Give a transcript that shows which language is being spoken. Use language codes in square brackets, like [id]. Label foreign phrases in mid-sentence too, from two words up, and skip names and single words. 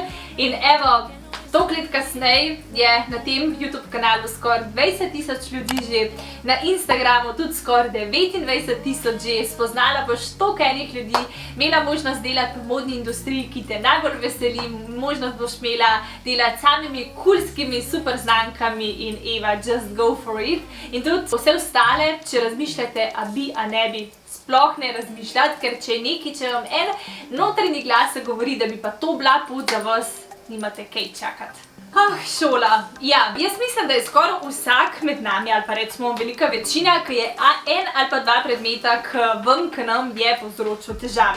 [sl] In evo, toliko let kasneje je na tem YouTube kanalu skoraj 20 000 ljudi že, na Instagramu tudi skoraj 29 000 že, spoznala boš toliko enih ljudi, imela možnost delati v modni industriji, ki te najbolj veseli, možnost boš imela delati samimi kulskimi super znankami in Eva, [en] just go for it. [sl] In tudi vse ostale, če razmišljate, a bi, a ne bi, sploh ne razmišljati, ker če je nekaj, če vam en notranji glas govori, da bi pa to bila pot za vas, nimate kaj čakati. Šola. Ja, jaz mislim, da je skoraj vsak med nami, ali pa recimo velika večina, ki je en ali pa dva predmeta, k nam je povzročil težave.